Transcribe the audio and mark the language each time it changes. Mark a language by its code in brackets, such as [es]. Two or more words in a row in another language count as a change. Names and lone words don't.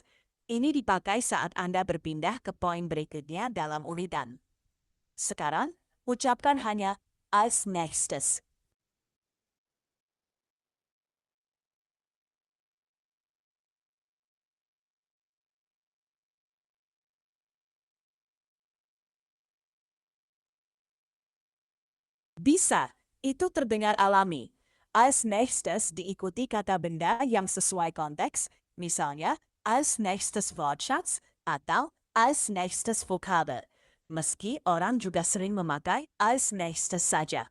[id] Ini dipakai saat Anda berpindah ke poin berikutnya dalam ulitan. Sekarang, ucapkan hanya [de] als nächstes. [id] Bisa, itu terdengar alami. [de] Als nächstes [id] diikuti kata benda yang sesuai konteks, misalnya [de] als nächstes Wortschatz [id] atau [de] als nächstes Vokabel. [id] Meski orang juga sering memakai [de] als nächstes [id] saja.